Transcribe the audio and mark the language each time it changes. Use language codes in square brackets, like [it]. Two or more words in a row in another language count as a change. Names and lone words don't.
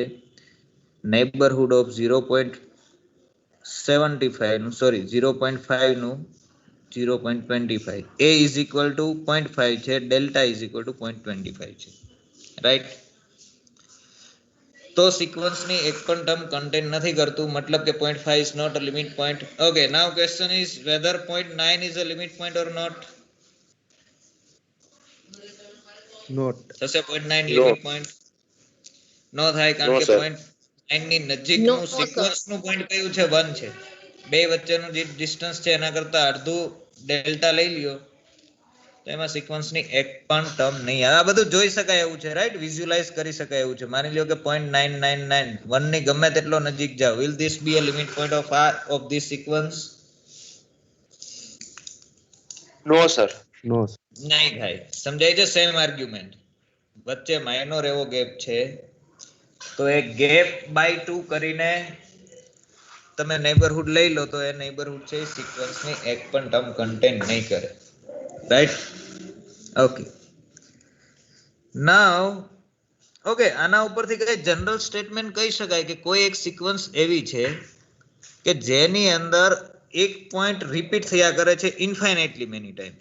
[en] neighbourhood of [gu] 0.75 નું, સોરી 0.5 નું 0.25. [en] a is equal to 0.5 છે, delta is equal to 0.25 છે, રાઈટ? [gu] તો સિક્વન્સની એક પણ ટર્મ કન્ટેન નથી કરતું, મતલબ કે 0.5 [en] is not a limit point. Okay, now question is whether 0.9 is a limit point or not. Not. [gu] થશે 0.9 [en] limit point? [gu] નો થાય, કારણ કે 0.9 ની નજીકનું સિક્વન્સનું પોઈન્ટ કયું છે? 1 છે. બે વચ્ચેનું જે ડિસ્ટન્સ છે એના કરતા અડધું ડેલ્ટા લઈ લ્યો તો એમાં સિક્વન્સની એક પણ ટર્મ નહીં આવે. આ બધું જોઈ શકાય એવું છે, રાઈટ? વિઝ્યુઅલાઇઝ કરી શકાય એવું છે. માની લ્યો કે 0.999 1 ની ગમે તેટલો નજીક જાવ, [en] will this be a limit point of this sequence? No sir. No. [gu] નહીં થાય. સમજાય છે? [en] same argument, [gu] વચ્ચે માઇનોર એવો ગેપ છે તો એ [en] gap by 2 [gu] કરીને તમે નેબરહુડ લઈ લો તો એ નેબરહુડ છે સિક્વન્સની એક પણ ટર્મ કન્ટેન નહીં કરે, રાઈટ? [en] okay, now okay, [gu] આના ઉપરથી કઈ [en] general statement [gu] કહી શકાય કે કોઈ એક સિક્વન્સ એવી છે કે જેની અંદર એક પોઈન્ટ રિપીટ થયા કરે છે [en] infinitely many times.